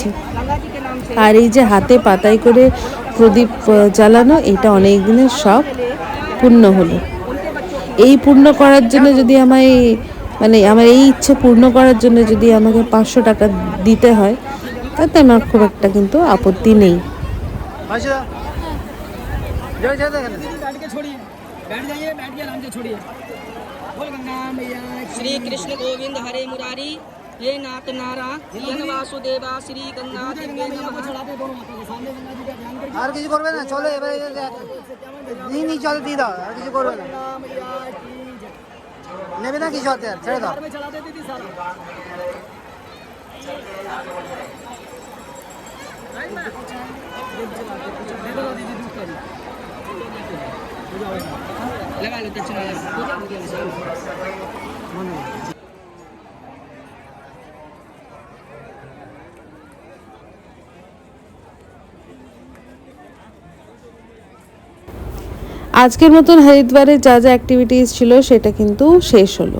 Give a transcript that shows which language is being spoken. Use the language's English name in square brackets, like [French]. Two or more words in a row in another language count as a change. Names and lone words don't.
[Bangla] আর এই যে হাতে পাতায় করে প্রদীপ জ্বালানো, এটা অনেক দিনের শখ পূর্ণ হলো। এই পূর্ণ করার জন্য যদি আমায় মানে আমার এই ইচ্ছে পূর্ণ করার জন্য যদি আমাকে 500 টাকা দিতে হয়, তাতে আমার খুব একটা কিন্তু আপত্তি নেই। [Sanskrit] श्री कृष्ण गोविंद हरे मुरारी हे नाथ नारा यन वासुदेवा श्री गंगा दिव्य नमः। [Bangla] আর কিছু করবে না, চলো এবারে নি চলে দিয়ে দাও, আর কিছু করবে না, নেবে না কিছু হাতে, আর ছেড়ে দাও। [Hindi] लगा लो दक्षिणा [Bangla] আজকের মতন হরিদ্বারে যা যা অ্যাক্টিভিটিস ছিল সেটা কিন্তু শেষ হলো।